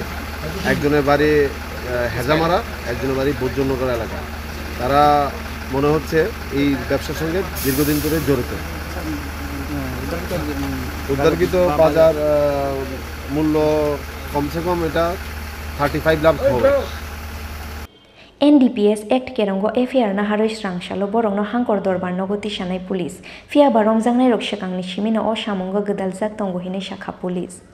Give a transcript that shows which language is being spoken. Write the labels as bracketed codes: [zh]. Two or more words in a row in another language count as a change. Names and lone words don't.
[bn] একজনের বাড়ি হেজামারা, একজনের বাড়ি বৈদ্যনগর এলাকা। তারা মনে হচ্ছে এই ব্যবসার সঙ্গে দীর্ঘদিন ধরে জড়িত। উদ্ধারকৃত বাজার মূল্য কমসে কম এটা 35 লাখ হবে। [trp] NDPS Act Kerongo FIR na haroi Srangsalo borongno hangkor dorbar nogoti shanai police fia barong jangnai rok shakangni shimino o shamungo gedaljak tongo hine shakha police